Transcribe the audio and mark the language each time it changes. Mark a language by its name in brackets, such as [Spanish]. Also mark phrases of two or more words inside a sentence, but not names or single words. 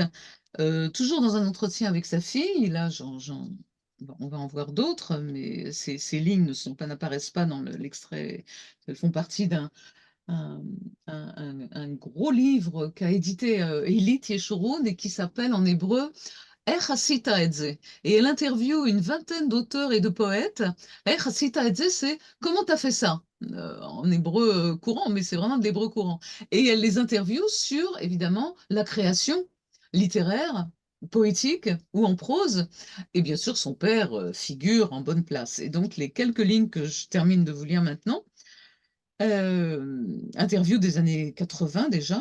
[French] Toujours dans un entretien avec sa fille, là on va en voir d'autres, mais ces lignes n'apparaissent pas dans l'extrait. Elles font partie d'un un gros livre qu'a édité Elit Yeshurun et qui s'appelle en hébreu איך עשית את זה? Et elle interviewe une vingtaine d'auteurs et de poètes. איך עשית את זה, c'est comment t'as fait ça? En hébreu courant, mais c'est vraiment de l'hébreu courant. Et elle les interviewe sur, évidemment, la création littéraire, poétique ou en prose. Et bien sûr, son père figure en bonne place. Et donc, les quelques lignes que je termine de vous lire maintenant, interview des années 80 déjà.